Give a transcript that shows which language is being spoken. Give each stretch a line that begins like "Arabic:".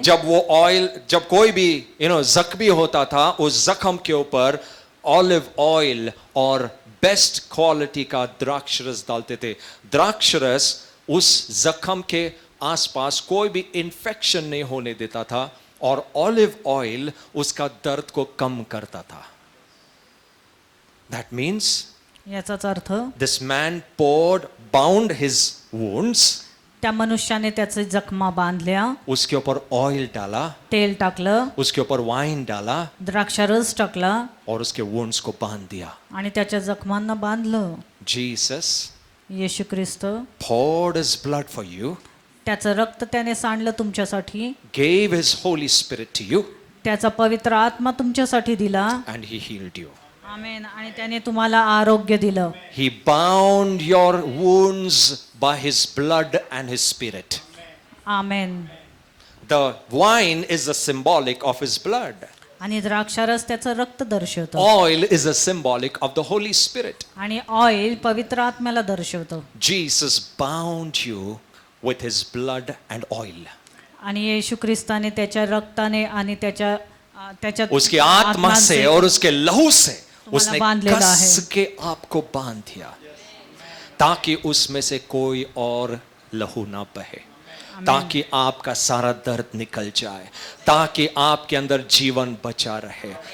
Hindi: जब वो ऑयल, जब कोई भी जख्मी होता था, उस जख्म के ऊपर ऑलिव ऑयल और बेस्ट क्वालिटी का द्राक्षरस डालते थे. द्राक्षरस उस जख्म के आसपास कोई भी इन्फेक्शन नहीं होने देता था और ऑलिव ऑयल उसका दर्द को कम करता था.
English: That means
Marathi: याचाच अर्थ
English: this man poured, bound his wounds,
Marathi: त्या मनुष्याने त्याचे जखमा बांधल्या,
Hindi: उसके ऊपर ऑयल डाला,
Marathi: तेल टाकलं,
Hindi: उसके ऊपर वाइन डाला
Marathi: द्राक्षारस टाकला
Hindi: और उसके वुंड्स को बांध दिया.
Marathi: आणि त्याच्या जखमांना बांधलं.
English: Jesus
Marathi: Yeshu Christ
English: poured his blood for you,
Marathi: त्याचं रक्त त्याने सांडलं तुमच्यासाठी,
English: gave his Holy Spirit to you,
Marathi: त्याचा पवित्र आत्मा तुमच्यासाठी दिला.
English: and he healed you. आमेन.
Marathi: आणि त्याने तुम्हाला आरोग्य दिलं.
English: He bound your wounds by his blood and his spirit. आमेन. The wine is the symbolic of his blood.
Marathi: आणि द्राक्षारस त्याचं रक्त दर्शवतं.
English: Oil is a symbolic of the Holy Spirit.
Marathi: आणि oil पवित्र आत्म्याला दर्शवतं.
English: Jesus bound you with his blood and oil.
Marathi: आणि येशू ख्रिस्ताने त्याच्या रक्ताने आणि त्याच्या
Hindi: उसकी आत्मा से और उसके लहू से उसने
Marathi: बांधलेला कस आहे.
Hindi: के आपको बांध दिया ताकि उसमें से कोई और लहू ना बहे, ताकि आपका सारा दर्द निकल जाए, ताकि आपके अंदर जीवन बचा रहे.